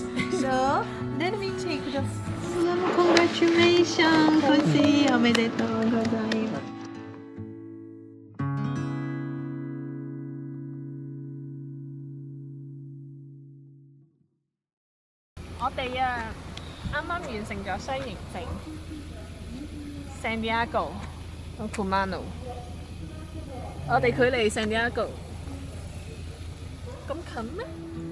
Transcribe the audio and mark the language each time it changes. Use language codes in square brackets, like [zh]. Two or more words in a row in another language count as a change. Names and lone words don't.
[en] So then we take the congratulations, [ja] Koshi, おめでとうございます。 [yue] 我哋啊，啱啱完成咗西營城 San Diego 同 Kumano。我哋距離 San Diego 咁近咩？